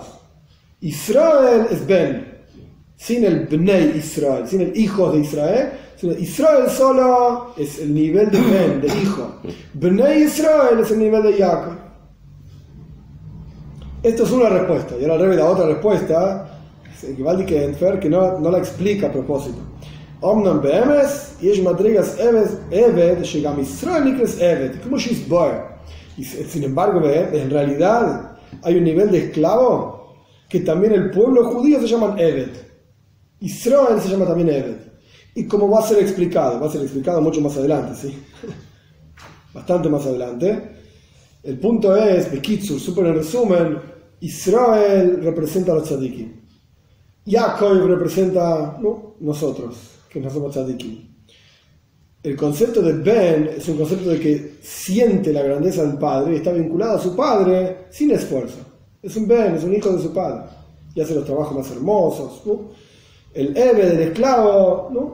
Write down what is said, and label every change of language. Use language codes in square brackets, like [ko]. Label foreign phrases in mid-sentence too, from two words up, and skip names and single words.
[es] Israel es Ben, sin el Bnei Israel, sin el hijo de Israel. Israel solo es el nivel de Ben, de hijo. Bnei Israel es el nivel de Jacob. Esto es una respuesta. Y ahora la otra respuesta, que no la explica a propósito. [he] אמנם באמת, יש מדרגת עבד, שגם ישראל נקרא עבד, como שיתבאר. [es] Y sin embargo, en realidad hay un nivel de esclavo que también el pueblo judío se llama Eved. Israel se llama también Eved. Y como va a ser explicado mucho más adelante, ¿sí? Bastante más adelante. El punto es, Bekitsur, súper en resumen, Israel representa a los tzadikim. Yaakov representa nosotros, que no somos tzadikim. El concepto de Ben es un concepto de que siente la grandeza del padre y está vinculado a su padre sin esfuerzo. Es un Ben, es un hijo de su padre. Y hace los trabajos más hermosos, ¿no? El Eved, el esclavo, ¿no?